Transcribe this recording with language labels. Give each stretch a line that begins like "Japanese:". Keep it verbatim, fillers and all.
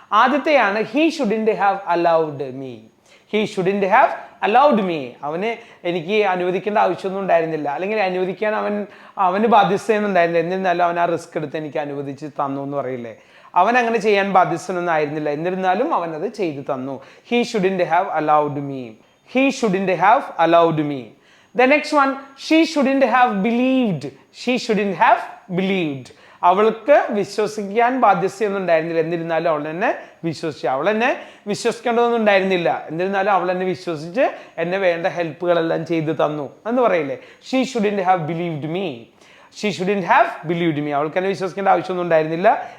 Malayalam: ആദ്യത്തെയാണ്
English: He shouldn't have allowed me. He shouldn't have allowed me.
Malayalam: അവന് എനിക്ക് അനുവദിക്കേണ്ട ആവശ്യമൊന്നും ഉണ്ടായിരുന്നില്ല, അല്ലെങ്കിൽ അനുവദിക്കാൻ അവൻ അവന് ബാധ്യസ്ഥയൊന്നുണ്ടായിരുന്നില്ല, എന്നിരുന്നാലും അവൻ ആ റിസ്ക് എടുത്ത് എനിക്ക് അനുവദിച്ച് തന്നു എന്ന് പറയില്ലേ. അവൻ അങ്ങനെ ചെയ്യാൻ ബാധ്യസ്ഥനൊന്നും ആയിരുന്നില്ല, എന്നിരുന്നാലും അവൻ അത് ചെയ്തു തന്നു.
English: He shouldn't have allowed me. He shouldn't have allowed me. The next one, she shouldn't have believed. She shouldn't have believed.
Malayalam: അവൾക്ക് വിശ്വസിക്കാൻ ബാധ്യസ്ഥയൊന്നും ഉണ്ടായിരുന്നില്ല. എന്നിരുന്നാലും അവൾ എന്നെ വിശ്വസിച്ചു. അവൾ എന്നെ വിശ്വസിക്കേണ്ടതൊന്നും ഉണ്ടായിരുന്നില്ല. എന്നിരുന്നാലും അവൾ എന്നെ വിശ്വസിച്ച് എന്നെ വേണ്ട ഹെൽപ്പുകളെല്ലാം ചെയ്തു തന്നു എന്ന് പറയില്ലേ.
English: she shouldn't have believed me she shouldn't have believed me
Malayalam: അവൾക്ക് എന്നെ വിശ്വസിക്കേണ്ട ആവശ്യമൊന്നും ഉണ്ടായിരുന്നില്ല.